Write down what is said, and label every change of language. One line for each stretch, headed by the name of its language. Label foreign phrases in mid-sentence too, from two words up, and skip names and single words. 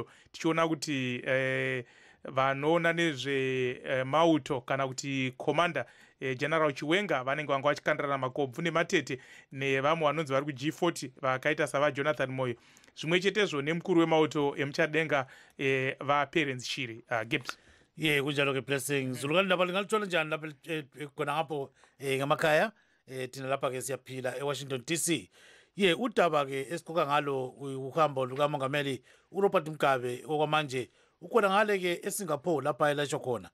Shona: Tichiona kuti vanoona nezvemauto kana kuti komanda General Chiwenga vanenge vanga vachikandirana makobvu nematete nevamwe vanonzi vari kuG40 vakaita savaJonathan Moyo, zvimwe chetezvo nemukuru wemauto emuchadenga vaPerence Shiri. Gibbs.
North Ndebele: Kunjalo ke Blessing. Zulukani ndaba lingaluthola njani lapha khona ngapho ngamakhaya thina lapha ke siyaphila eWashington DC. Udaba ke esiqoka ngalo uhambo lukamongameli uRobert Mugabe okwamanje ukhona ngale ke eSingapore lapha elashwa khona.